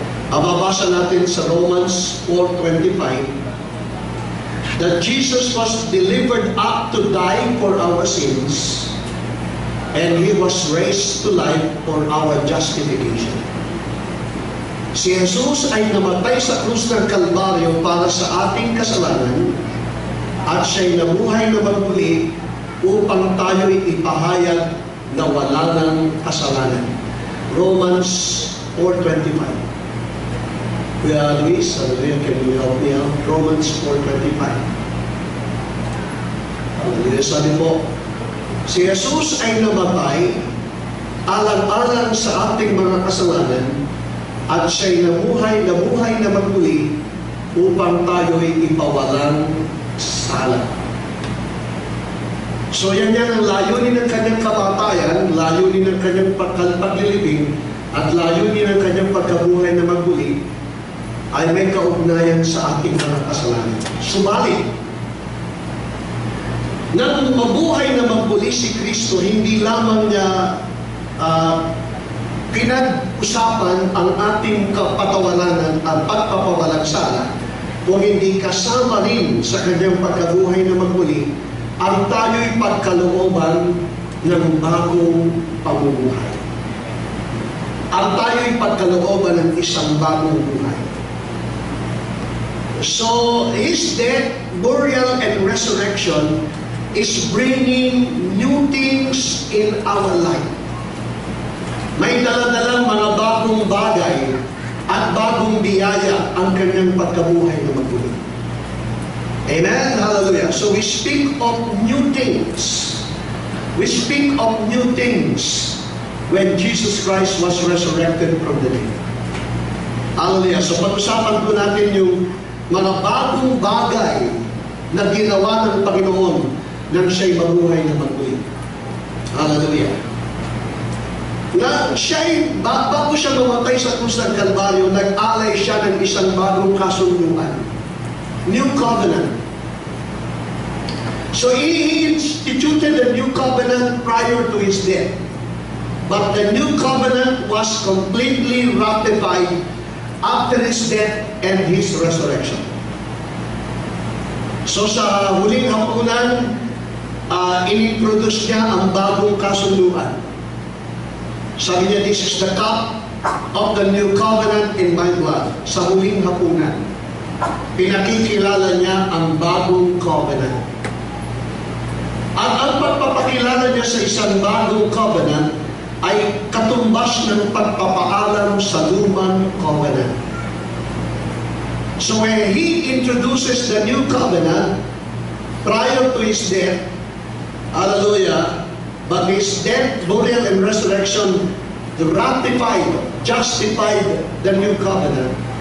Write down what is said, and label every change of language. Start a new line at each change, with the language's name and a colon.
Filipino: Mababasa natin sa
English: Romans 4:25 that Jesus was delivered up to die for our sins and He was raised to life for our justification.
Filipino: Si Jesus ay namatay sa krus ng Kalbaryo para sa ating kasalanan at siya'y nabuhay na magmuli upang tayo'y ipahayag na wala ng kasalanan.
English: Romans 4:25. Kuya Luis, can you help me out? Romans 4:25.
Filipino: Sabi po, si Jesus ay namatay alang-alang sa ating mga kasalanan at siya'y nabuhay na magmuli upang tayo'y ipawalang sala. So yan ang layunin ng kanyang kamatayan, layunin ng kanyang paglilibing, at layunin ng kanyang pagkabuhay na magmuli ay may kaugnayan sa ating mga kasalanan. Subalit, nang mabuhay na magmuli si Kristo, hindi lamang niya pinag-usapan ang ating kapatawaran at pagpapawalang sala, kung hindi kasama rin sa kanyang pagkabuhay na magmuli ang tayo'y pagkalooban ng bagong pamumuhay. Ang tayo'y pagkalooban ng isang bagong buhay.
English: So, His death, burial, and resurrection is bringing new things in our life.
Filipino: May daladalang mga bagong bagay at bagong biyaya ang kanyang pagkabuhay na magmuli.
English: Amen? Hallelujah. So we speak of new things. We speak of new things when Jesus Christ was resurrected from the dead. Hallelujah.
Filipino: So pag-usapan po natin yung mga bagong bagay na ginawa ng Panginoon nang siya'y mabuhay na magmuli. Hallelujah. Na siya'y, bago siya mamatay sa krus ng Kalbaryo, nag-alay siya ng isang bagong kasunduan.
English: New covenant. So he instituted the new covenant prior to his death. But the new covenant was completely ratified after his death and his resurrection.
Filipino: So sa huling hapunan, inintroduce niya ang bagong kasunduan. Sabi niya,
English: this is the cup of the new covenant in my blood.
Filipino: Sa huling hapunan, pinakikilala niya ang bagong covenant. At ang pagpapakilala niya sa isang bagong covenant ay katumbas ng pagpapaalam sa lumang covenant.
English: So when he introduces the new covenant prior to his death, hallelujah, but his death, burial, and resurrection ratified, justified the new covenant.